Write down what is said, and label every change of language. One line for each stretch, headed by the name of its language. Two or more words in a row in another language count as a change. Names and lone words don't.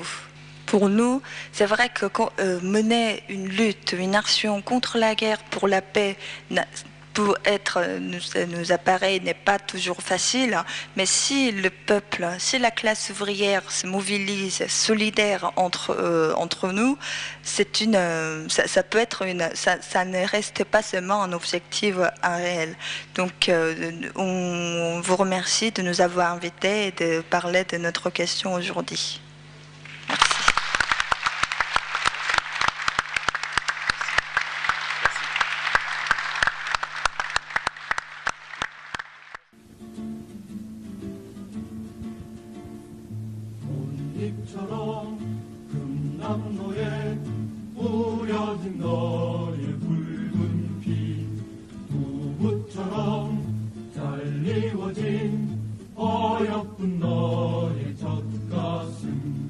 French: Pour nous, c'est vrai que mener une lutte, une action contre la guerre pour la paix, nous apparaît n'est pas toujours facile, mais si le peuple, si la classe ouvrière se mobilise, solidaire entre nous, ça peut être ça ne reste pas seulement un objectif réel. Donc, on vous remercie de nous avoir invités et de parler de notre question aujourd'hui. Merci.
Korean: 꽃잎처럼 금남로에 뿌려진 너의 붉은 피, 두부처럼 잘 이워진 어여쁜 너의 젖가슴.